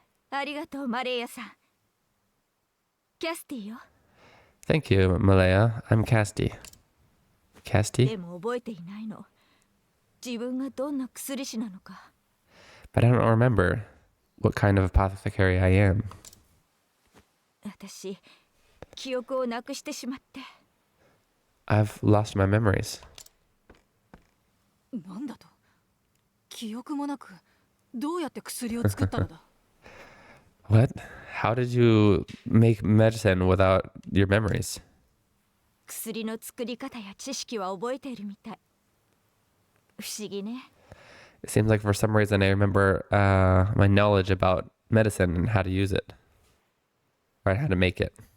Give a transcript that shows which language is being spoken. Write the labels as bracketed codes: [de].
[ja] ありがとう、マレーヤさん。キャスティよ。 [en] Thank you, Malaya. I'm Casti. [ja] で [en] Casti? [ja] も覚えていないの。自分がどんな薬師なのか。 [en] But I don't remember what kind of apothecary I am. [ja] 私、記憶をなくしてしまって。 [en] I've lost my memories. [ja] なんだと？記憶もなく、どうやって薬を作ったのだ？ [en] What? How did you make medicine without your memories? [ja] 薬の作り方や知識は覚えているみたい。不思議ね。 [en] It seems like for some reason I remember my knowledge about medicine and how to use it. Or how to make it.